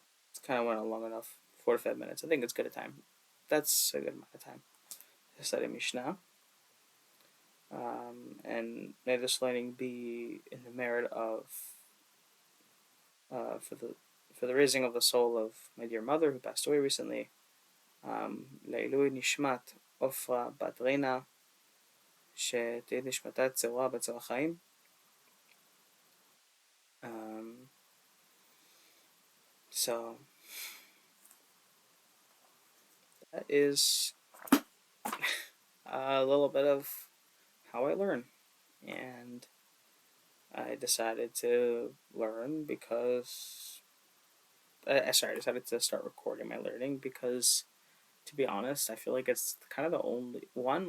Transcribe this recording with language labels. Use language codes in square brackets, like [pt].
[en] It's kind of went on long enough. 45 minutes. I think it's good a time. That's a good amount of time to study Mishnah. And may this learning be in the merit of for the raising of the soul of my dear mother who passed away recently. [he] לעילוי נשמת עופרה בת רינה, שתהיה נשמתה צרורה בצל החיים. [en] So that is a little bit of how I learn, and I decided to learn because I decided to start recording my learning because, to be honest, I feel like it's kind of the only one.